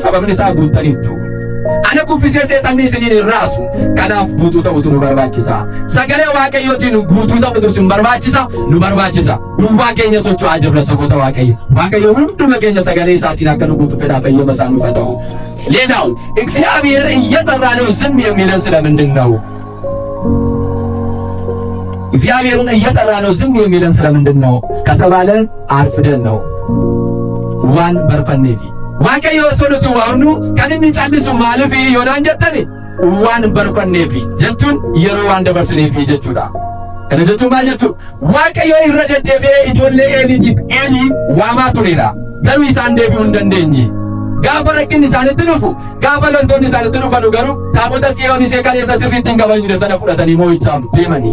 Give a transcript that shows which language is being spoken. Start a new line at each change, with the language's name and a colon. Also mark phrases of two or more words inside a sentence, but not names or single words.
Oromo: Sababni isaa guuttaniittu. Ana kuffisee seexanni isiniin hin raasu. Kanaaf guutuu ta'utu nu barbaachisa. Sagalee Waaqayyootiin guutuu ta'utu sin barbaachisa, nu barbaachisa. Duwwaa keenya socho'aa jirra saboota Waaqayyo. Waaqayyo hunduma keenya sagalee isaatiin akka nu guutu fedhaa fayyama isaa nuuf haa ta'u።
Amharic: ሌላው እግዚአብሔር እየጠራ ነው ዝም የሚለን ስለምንድን ነው? እግዚአብሔርን እየጠራ ነው ዝም የሚለን ስለምንድን ነው ከተባለ አርፍደን ነው።
Oromo: waan barfanneefi Waaqayyo soolutu waanu kan inni callisu maaliif yoonaan jettani waan barfanneefi jechuun yeroo waan dabarsineefi jechuudha. Kana jechuun maal jechuudha? Waaqayyo irra deddeebi'ee ijoollee Eelii waamaa tureera. Garuu isaan deebi'uu hin dandeenye. Gaafa rakkinni isaanitti dhufu, gaafa loltoonni isaanitti dhufan garuu taabota Tsiyoon isee kaleessa sirriitti hin qabamne sana fudhatanii moo'ichaaf deemanii.